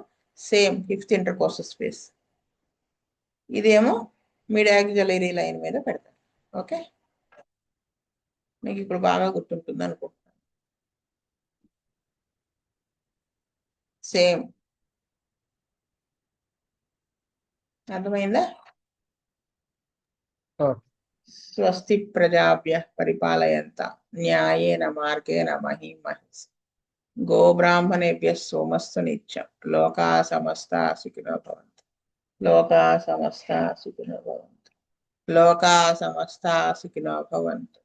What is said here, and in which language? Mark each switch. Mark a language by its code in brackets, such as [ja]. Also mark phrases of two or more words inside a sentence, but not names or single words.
[en] same fifth intercostal space. ఇదేమో mid axillary line [te] మీద పెడతారు. ఓకే, మీకు ఇప్పుడు బాగా గుర్తుంటుంది అనుకుంటున్నాను. సేమ్, అర్థమైందా? [sa] స్వస్తి ప్రజాభ్యః పరిపాలయంతాం న్యాయేన మార్గేణ మహీం మహీషాః. గోబ్రాహ్మణేభ్యः సోమస్తు నిత్యం. లోకా సమస్తా సుఖినో భవంతు. లోకా సమస్తా సుఖినో భవంతు. లోకా సమస్తా సుఖినో భవంతు.